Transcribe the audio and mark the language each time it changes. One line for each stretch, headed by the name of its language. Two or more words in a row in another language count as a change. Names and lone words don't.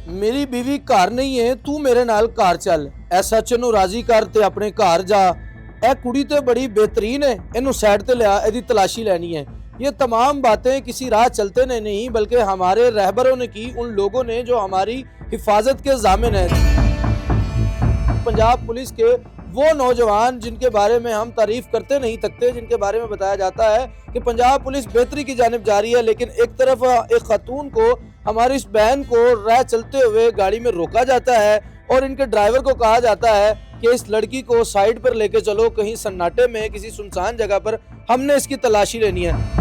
Punjabi: ਮੇਰੀ ਬੀਵੀ ਘਰ ਨਹੀਂ ਹੈ, ਤੂੰ ਮੇਰੇ ਨਾਲ ਘਰ ਚੱਲ, SHO ਨੂੰ ਰਾਜ਼ੀ ਕਰ ਤੇ ਆਪਣੇ ਘਰ ਜਾ। ਇਹ ਕੁੜੀ ਤੇ ਬੜੀ बेहतरीन है, ਇਹਨੂੰ साइड ਤੇ लिया, ਇਹਦੀ ਤਲਾਸ਼ੀ ਲੈਣੀ है।
Urdu: یہ تمام باتیں کسی راہ چلتے نے نہیں بلکہ ہمارے رہبروں نے کی، ان لوگوں نے جو ہماری حفاظت کے ضامن ہے. پنجاب پولیس کے وہ نوجوان جن کے بارے میں ہم تعریف کرتے نہیں تھکتے، جن کے بارے میں بتایا جاتا ہے کہ پنجاب پولیس بہتری کی جانب جا رہی ہے، لیکن ایک طرف ایک خاتون کو، ہماری اس بہن کو راہ چلتے ہوئے گاڑی میں روکا جاتا ہے اور ان کے ڈرائیور کو کہا جاتا ہے کہ اس لڑکی کو سائیڈ پر لے کے چلو، کہیں سناٹے میں کسی سنسان جگہ پر، ہم نے اس کی تلاشی لینی ہے.